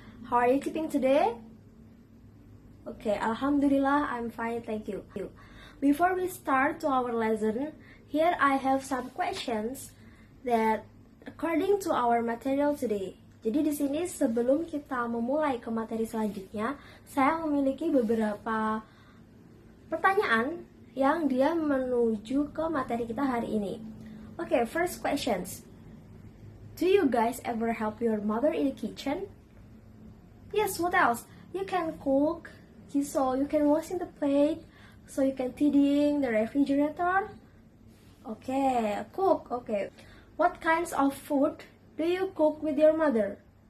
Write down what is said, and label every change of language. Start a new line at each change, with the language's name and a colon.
English: How are you keeping today? Okay, Alhamdulillah, I'm fine, thank you. Before we start to our lesson, here I have some questions that according to our material today.
Indonesian: Jadi di sini sebelum kita memulai ke materi selanjutnya, saya memiliki beberapa pertanyaan yang dia menuju ke materi kita hari ini.
English: Okay, first questions. Do you guys ever help your mother in the kitchen? Yes, what else? You can cook, so you can washing the plate, so you can feeding the refrigerator. Okay, cook, okay. What kinds of food do you cook with your mother?